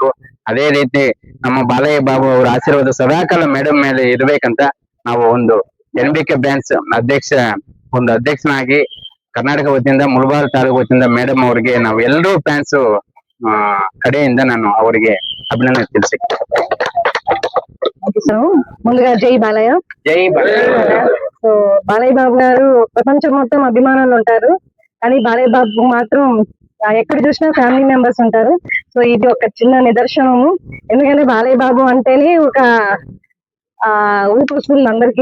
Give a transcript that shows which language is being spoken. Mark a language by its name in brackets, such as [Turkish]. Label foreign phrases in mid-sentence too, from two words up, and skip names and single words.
[Kannada] ಅದೇ ರೀತಿ ನಮ್ಮ ಬಾಲಯ್ಯ ಬಾಬು ಅವರ ಆಶೀರ್ವಾದ ಸದಾಕಾಲ ಮೇಡಮ್ ಮೇಲೆ ಇರ್ಬೇಕಂತ ನಾವು ಒಂದು NBK ಬ್ಯಾನ್ಸ್ ಅಧ್ಯಕ್ಷನಾಗಿ ಕರ್ನಾಟಕ ವತಿಯಿಂದ ಮುಳಬಾಗಿಲು ತಾಲೂಕು ವತಿಯಿಂದ ಮೇಡಮ್ ಅವರಿಗೆ ನಾವು ಎಲ್ಲರೂ ಫ್ಯಾನ್ಸ್ ಕಡೆಯಿಂದ ನಾನು ಅವರಿಗೆ ಅಭಿನಂದನೆ ತಿಳಿಸಿದ್ದೆ. [Telugu] ముందుగా జై బాలయ్య. జై బాలయ్య. సో బాలయ్య బాబు గారు ప్రపంచం మొత్తం అభిమానులు ఉంటారు, కానీ బాలయ్య బాబు మాత్రం ఎక్కడ చూసినా [English] family members [Telugu] ఉంటారు. సో ఇది ఒక చిన్న నిదర్శనము. ఎందుకంటే బాలయ్య బాబు అంటేనే ఒక ఊపు వస్తుంది అందరికి.